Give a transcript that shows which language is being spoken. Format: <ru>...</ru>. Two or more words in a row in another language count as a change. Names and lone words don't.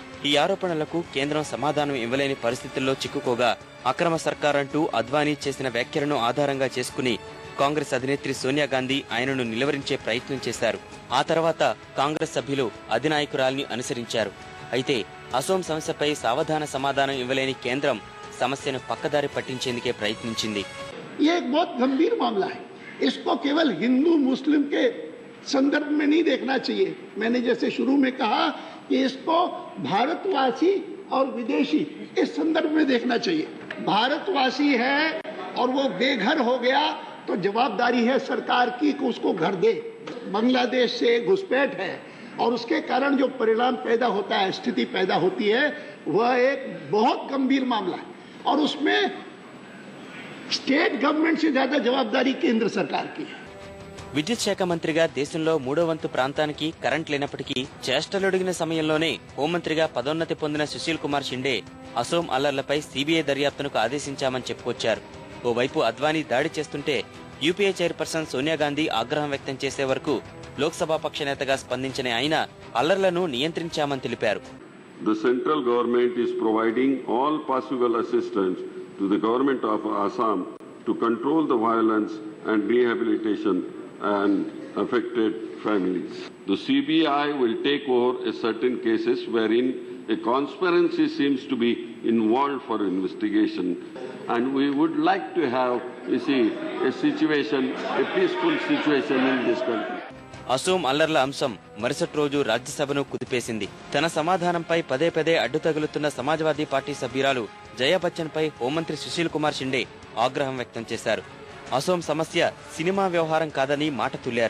<te>ఈ ఆరోపణలకు కేంద్రం సమాధానం ఇవ్వలేని పరిస్థితుల్లో చిక్కుకోగా అక్రమ సర్కారంటూ అద్వానీ చేసిన వ్యాఖ్యలను ఆధారంగా చేసుకుని కాంగ్రెస్ అధినేత్రి సోనియా గాంధీ ఆయనను నిలువరించే ప్రయత్నం చేశారు. ఆ తర్వాత కాంగ్రెస్ సభ్యులు అధినాయకురాల్ని అనుసరించారు. అయితే అసోం సమస్యపై సావధాన సమాధానం ఇవ్వలేని కేంద్రం సమస్యను పక్కదారి పట్టించేందుకే ప్రయత్నించింది.</te> <hi>ये एक बहुत गंभीर मामला है. इसको केवल हिंदू मुस्लिम के संदर्भ में नहीं देखना चाहिए. मैंने जैसे शुरू में कहा कि इसको भारतवासी और विदेशी इस संदर्भ में देखना चाहिए. भारतवासी है और वो बेघर हो गया तो जवाबदारी है सरकार की कि उसको घर दे. बांग्लादेश से घुसपैठ है और उसके कारण जो परिणाम पैदा होता है, स्थिति पैदा होती है, वह एक बहुत गंभीर मामला है और उसमें</hi> <en>State Government</en> <hi>से ज्यादा जवाबदारी केंद्र सरकार की है.</hi> <te>విద్యుత్ శాఖ మంత్రిగా దేశంలో 3వ వంతు ప్రాంతానికి కరెంట్ లేనప్పటికీ చేష్టలొడిగిన సమయంలోనే హోంమంత్రిగా పదోన్నతి పొందిన సుశీల్ కుమార్ షిండే అసోం అల్లర్లపై సీబీఐ దర్యాప్తునకు ఆదేశించామని చెప్పుకొచ్చారు. ఓవైపు అద్వానీ దాడి చేస్తుంటే యూపీఏ చైర్పర్సన్ సోనియా గాంధీ ఆగ్రహం వ్యక్తం చేసే వరకు లోక్సభ పక్ష నేతగా స్పందించిన ఆయన అల్లర్లను నియంత్రించామని తెలిపారు.</te> <en>The central government is providing all possible assistance to the government of Assam to control the violence and rehabilitation and affected families. The CBI will take over a certain cases wherein a conspiracy seems to be involved for investigation, and we would like to have, you see, a situation, a peaceful situation in this country.</en> <te>అసోం అల్లర్ల అంశం మరుసటి రోజు రాజ్యసభను కుదిపేసింది. తన సమాధానంపై పదే పదే అడ్డు తగులుతున్న సమాజ్వాదీ పార్టీ సభ్యురాలు జయా బచ్చన్ పై హోంమంత్రి సుశీల్ కుమార్ షిండే ఆగ్రహం వ్యక్తం చేశారు. అసోం సమస్య సినిమా వ్యవహారం కాదని మాట తుల్లారు.</te>